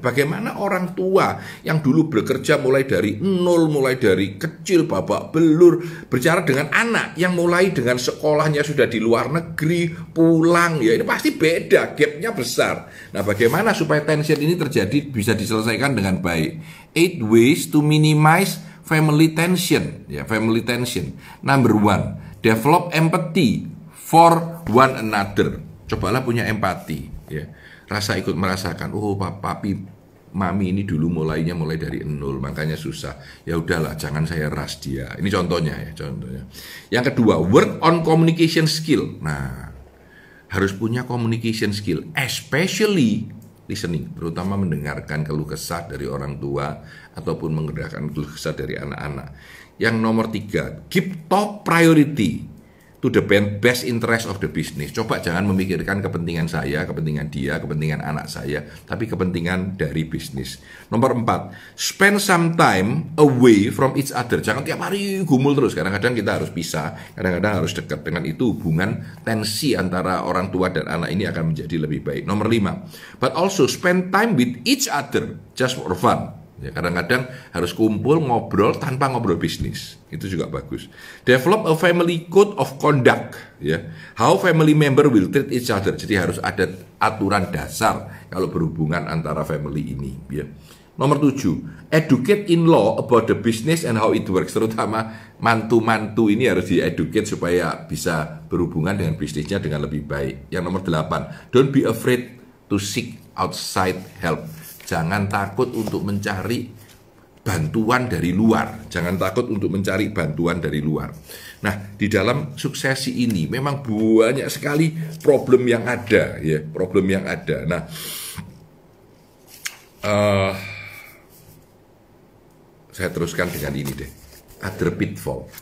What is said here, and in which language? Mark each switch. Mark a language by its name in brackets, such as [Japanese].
[Indonesian] Bagaimana orang tua yang dulu bekerja mulai dari nol, mulai dari kecil babak belur, berbicara dengan anak yang mulai dengan sekolahnya sudah di luar negeri, pulang ya, ini pasti beda, gapnya besar. Nah, bagaimana supaya tension ini terjadi bisa diselesaikan dengan baik? [English] 8 ways to minimize family tension, ya, family tension. Number 1, develop empathy for one another. [Indonesian] Cobalah punya empati, ya. Rasa ikut merasakan, oh papi, mami ini dulu mulai dari nol, makanya susah. Ya udahlah, jangan saya ras dia. Ini contohnya ya, contohnya. Yang kedua, [English] work on communication skill. [Indonesian] Nah, harus punya [English] communication skill, especially [Indonesian] listening, terutama mendengarkan keluh kesah dari orang tua ataupun mendengarkan keluh kesah dari anak-anak. Yang nomor 3, [English] give top priority to the best interest of the business. [Indonesian] Coba jangan memikirkan kepentingan saya, kepentingan dia, kepentingan anak saya, tapi kepentingan dari bisnis. Nomor 4, [English] spend some time away from each other. [Indonesian] Jangan tiap hari gumul terus. Kadang-kadang kita harus pisah, kadang-kadang harus dekat. Dengan itu hubungan tensi antara orang tua dan anak ini akan menjadi lebih baik. Nomor 5, [English] but also spend time with each other just for fun. [Indonesian] Ya, kadang-kadang harus kumpul ngobrol tanpa ngobrol bisnis, itu juga bagus. [English] Develop a family code of conduct, ya, how family member will treat each other. [Indonesian] Jadi harus ada aturan dasar kalau berhubungan antara family ini. Ya. Nomor 7, [English] educate in law about the business and how it works. [Indonesian] Terutama mantu-mantu ini harus di-educate supaya bisa berhubungan dengan bisnisnya dengan lebih baik. Yang nomor 8, [English] don't be afraid to seek outside help. [Indonesian] Jangan takut untuk mencari bantuan dari luar. Jangan takut untuk mencari bantuan dari luar. Nah, di dalam suksesi ini memang banyak sekali problem yang ada, ya, problem yang ada. Nah, saya teruskan dengan ini deh. [English] Other pitfall.